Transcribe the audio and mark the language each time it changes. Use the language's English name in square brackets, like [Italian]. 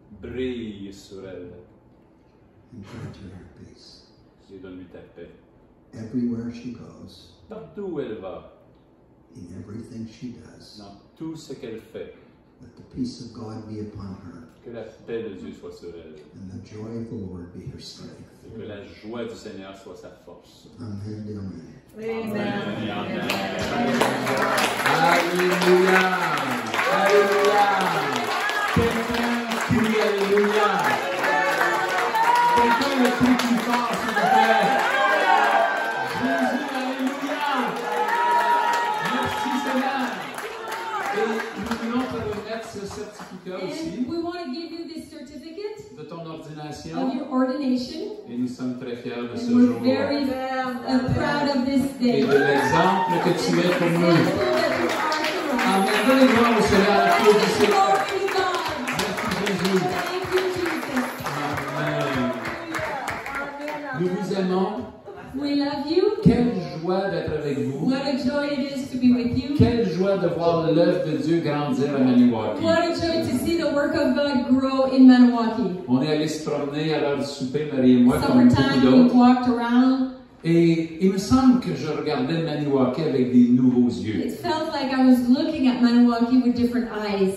[French] Brille sur elle. [English] and grant her her peace. [French] Et donne-lui ta paix. [English] Everywhere she goes, [French] Partout où elle va, [English] in everything she does, [French] dans tout ce qu'elle fait, [English] let the peace of God be upon her, [French] que la paix de Dieu soit sur elle. [English] and the joy of the Lord be her strength. [French] Et que la joie du Seigneur soit sa force. [English] Amen and amen. [French] Amen. Amen. Alléluia. Alléluia. Quelqu'un crie Alléluia. Quelqu'un le crie plus fort, s'il vous plaît. Jésus, Alléluia. Merci Seigneur. Et nous voulons te remettre ce certificat aussi [English] And we want to give you this certificate [French] de ton [English] of [French] ordination. [English] your ordination. [French] Et nous sommes très fiers de ce [English] And we're [French] jour. [English] very proud of this [French] Et de l'exemple que tu es pour nous. [English] Thankful that you are to us. [French] Donnez gloire au Seigneur. Applaudissez. [English] Glory to God. [French] Merci Jésus. [English] Thank you, Jesus. [French] Amen. Nous vous aimons. [English] We love you. [French] Quelle joie d'être avec vous. [English] What a joy it is to be with you. [French] Quelle joie de voir l'œuvre de Dieu grandir à Maniwaki. [English] What a joy to see the work of God grow in Maniwaki. [French] On est allé se promener à l'heure du souper, Marie et moi, comme beaucoup [English] Summertime, we [French] d'autres. [English] walked around. [French] Et il me semble que je regardais Maniwaki avec des nouveaux yeux. [English] It felt like I was looking at Maniwaki with different eyes.